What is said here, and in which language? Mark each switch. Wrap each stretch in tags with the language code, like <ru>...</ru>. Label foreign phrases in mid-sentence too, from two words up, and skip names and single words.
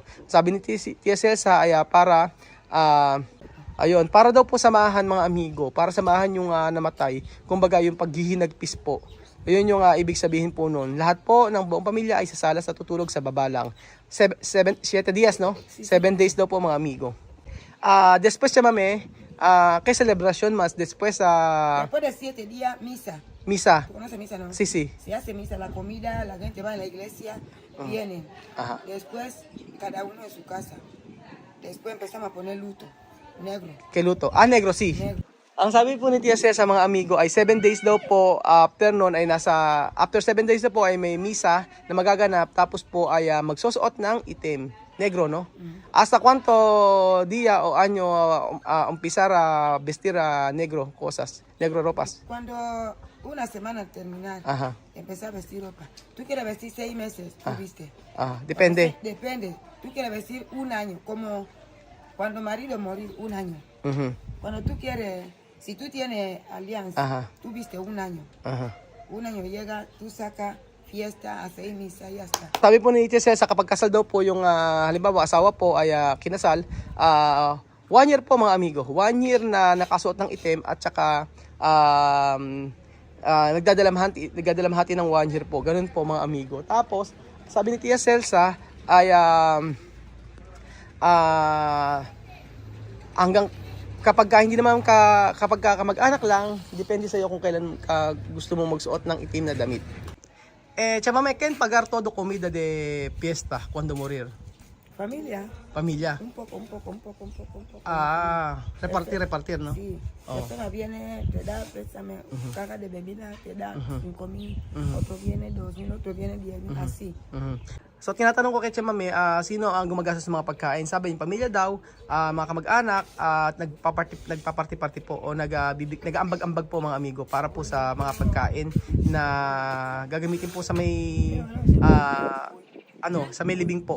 <tl>Sabi ni Tia Celsa ay para, ayun, para daw po samahan mga amigo, para samahan yung namatay, kumbaga yung paghihinagpis po. Ayun yung ibig sabihin po noon. Lahat po ng buong pamilya ay sasala sa tutulog sa baba lang.</tl> <es>7 días, no?</es> <tl>7 days daw po mga amigo.</tl> <es>Después, chamame, ¿qué celebración más? Después, Después de 7 días, misa. misa. ¿Tú conoces misa, no? Sí, sí. Se hace misa, la comida, la gente va a la iglesia, vienen. Ajá. Después, cada uno en su casa. Después empezamos a poner luto, negro, ¿Qué luto? Ah, negro, sí. negro.</es> <tl>Ang sabi po ni Tia Celsa sa mga amigo ay 7 days daw po, after nun ay</tl> <en>after 7 days</en> <tl>na po ay may misa na magaganap, tapos po ay magsusuot ng itim.</tl> <es>Negro, no? Hasta cuánto día o año empezar a vestir negro cosas, negro ropas? Cuando una semana al terminar, Ajá, empezar a vestir ropa. Tú quieres vestir 6 meses, tú viste. depende. Depende. Tú quieres vestir un año, como cuando marido morir, un año. Mhm. Cuando tú quieres, si tú tienes alianza, Ajá. tú viste un año. Aha. Un año llega, tú sacas fiesta, haces misa, ya está.</es> <tl>Sabi po ni Tia Celsa, kapag kasal daw po yung halimbawa asawa po ay kinasal, 1 year po mga amigo. 1 year na nakasuot ng itim at saka nagdadalamhati ng 1 year po. Ganun po mga amigo. Tapos, sabi ni Tia Celsa ay hanggang kapag hindi naman kapag kamag-anak lang, depende sa iyo kung kailan gusto mong magsuot ng itim na damit.</tl> <es>Chamame, ¿quién pagar todo comida de fiesta cuando morir? Familia, Familia. un poco. Repartir, ¿no? Sí, persona viene, te da, préstame, caja de bebida, te da 5,000, otro viene 2,000, otro viene 10,000, así.</es> <tl>So tinatanong ko kay Chamame, sino ang gumagastos sa mga pagkain? Sabi yung pamilya daw, mga kamag-anak, at nagpaparty-party po o nag-aambag-ambag po mga amigo para po sa mga pagkain na gagamitin po sa may sa may libing po.</tl>